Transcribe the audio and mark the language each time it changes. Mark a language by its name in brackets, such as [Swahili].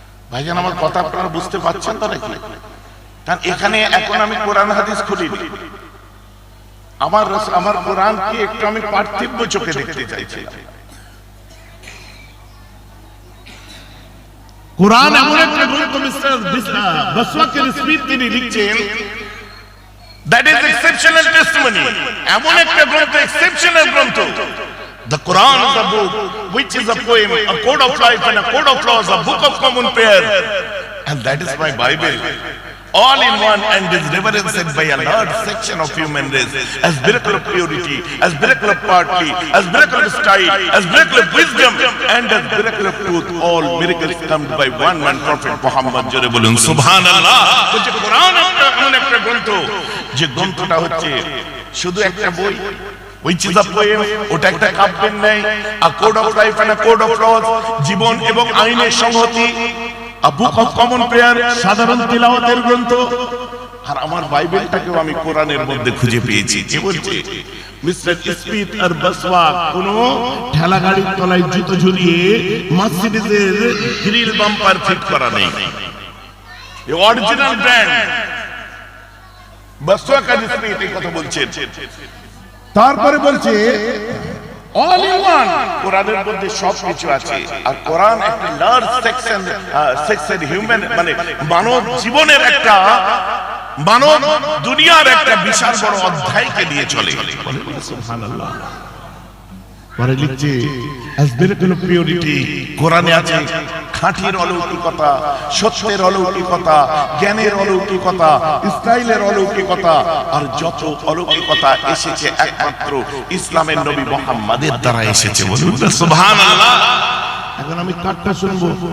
[Bangla] ভাইজান আমার কথা আপনারা বুঝতে পারছেন তো নাকি? কারণ এখানে এখন আমি কোরআন হাদিস খুলিনি, আমার কোরআনকে একটু আমি পার্থিব্য চোখে দেখতে চাইছি। কোরআন এমন একটা গ্রন্থ, মিস্টার বসওয়াকের স্পিচ তিনি লিখছেন, [English] that is exceptional testimony. [Bangla] এমন একটা গ্রন্থ, exceptional গ্রন্থ। [English] The Quran is a book which is a poem, a code of life and a code of laws, a book of common prayer, and that is my Bible, all in one, and is reverenced by a large section of human race as miracle of purity, as miracle of piety, as miracle of style, as miracle of wisdom, and as miracle of truth. All miracles come by one man prophet Muhammad. [Bangla] জোরে বলুন সুবহানাল্লাহ। তো যে কোরআন এমন একটা গ্রন্থ, যে গ্রন্থটা হচ্ছে শুধু একটা বই, [English] which is a poem, [Bangla] ওটা একটা কাব্যের ন্যায়, [English] a code of life and a code of laws, [Bangla] জীবন এবং আইনের সংহতি, [English] a book of common prayer, [Bangla] সাধারণ তিলাওয়াতের গ্রন্থ, আর আমার বাইবেলটাকেও আমি কোরআনের মধ্যে খুঁজে পেয়েছি। কি বলছে? মিস্টার স্মিথ আর বসওয়া কোন ঠেলা গাড়ির তলায় জুতো ঝুলিয়ে মার্সিডিজের গ্রিল বাম্পার ফিট করা নেই, অরিজিনাল ব্র্যান্ড। বসওয়া কাজ স্মিথ এই কথা বলছেন। তারপরে বলছে [English] all in one, [Bangla] কোরআনের মধ্যে সব কিছু আছে। আর কোরআন একটা [English] large section human [Bangla] মানে মানব জীবনের একটা মানব দুনিয়ার একটা বিশাল বড় অধ্যায়কে নিয়ে চলে। সুবহানাল্লাহ। পরে লিখছে [English] as miracle of purity, [Bangla] কোরআনে আছে খাঁটির অলৌকিকতা, সত্যের অলৌকিকতা, জ্ঞানের অলৌকিকতা, স্টাইলের অলৌকিকতা, আর যত অলৌকিকতা এসেছে একমাত্র ইসলামের নবী মুহাম্মাদের দ্বারা এসেছে। বলুন সুবহানাল্লাহ। এখন আমি কাটটা শুনবো।